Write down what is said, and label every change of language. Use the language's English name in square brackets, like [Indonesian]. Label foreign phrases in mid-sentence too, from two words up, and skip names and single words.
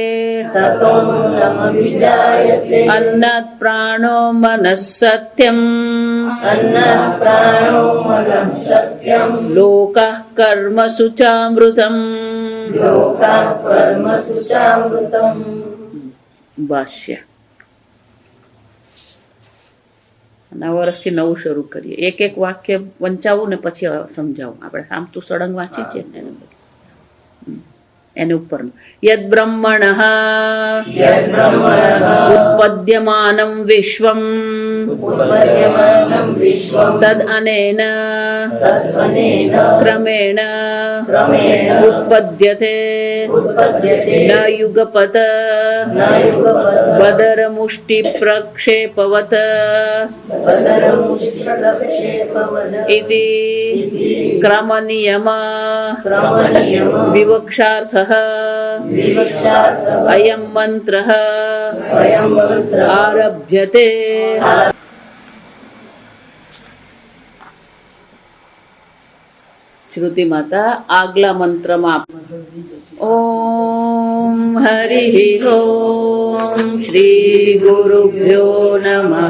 [Sanskrit] ततोन्नमभिजायते अन्नात् प्राणो मनः सत्यम् अन्नात् प्राणो मनः सत्यम् लोकः कर्मसु चामृतम् लोकाः कर्मसु चामृतम्। [Gujarati] भाष्य વર્ષથી નવું શરૂ કરીએ એક એક વાક્ય વંચાવું ને પછી સમજાવું આપણે આમ તો સળંગ વાંચી છે ને એને ઉપરનું [Sanskrit] યદ બ્રહ્મણઃ ઉત્પદ્યમાનં વિશ્વં તદ અનેન ક્રમેણ ઉત્પદ્યતે ન યુગપત બદરમુષ્ટિ પ્રક્ષેપવત इति क्रमनियम विवक्षार्थः अयं मन्त्रः आरभ्यते। [Hindi] श्रुति माता आगला मंत्र में [Sanskrit] ओम हरिः ओम श्री गुरुभ्यो नमः